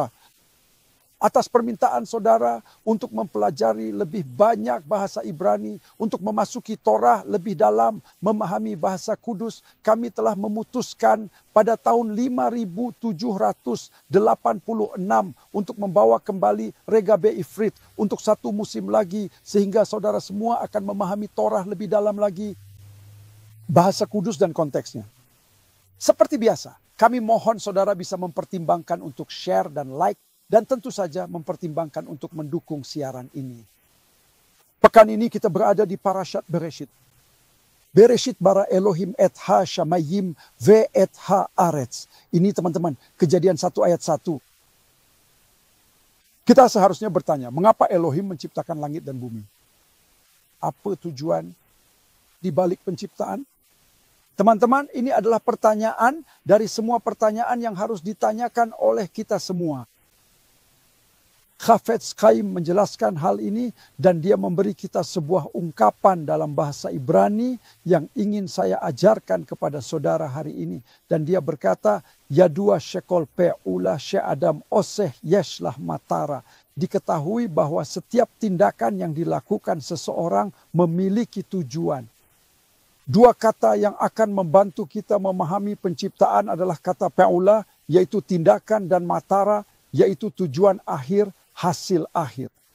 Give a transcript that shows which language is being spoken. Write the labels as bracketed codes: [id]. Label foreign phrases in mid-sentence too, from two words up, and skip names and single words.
[id] Atas permintaan saudara untuk mempelajari lebih banyak bahasa Ibrani, untuk memasuki Torah lebih dalam, memahami bahasa kudus, kami telah memutuskan pada tahun 5786 untuk membawa kembali Rega BI Frit untuk satu musim lagi, sehingga saudara semua akan memahami Torah lebih dalam lagi, bahasa kudus dan konteksnya. Seperti biasa, kami mohon saudara bisa mempertimbangkan untuk share dan like, dan tentu saja mempertimbangkan untuk mendukung siaran ini. Pekan ini kita berada di Parashat Bereshit. [he] בראשית ברא אלהים את השמים ואת הארץ. [id] Ini teman-teman, Kejadian 1 ayat 1. Kita seharusnya bertanya, mengapa Elohim menciptakan langit dan bumi? Apa tujuan di balik penciptaan? Teman-teman, ini adalah pertanyaan dari semua pertanyaan yang harus ditanyakan oleh kita semua. Chafetz Chaim menjelaskan hal ini dan dia memberi kita sebuah ungkapan dalam bahasa Ibrani yang ingin saya ajarkan kepada saudara hari ini. Dan dia berkata, [he] ידוע שכל פעולה שאדם עושה יש לה מטרה. [id] Diketahui bahwa setiap tindakan yang dilakukan seseorang memiliki tujuan. Dua kata yang akan membantu kita memahami penciptaan adalah kata pe'ula, yaitu tindakan, dan matara, yaitu tujuan akhir, hasil akhir.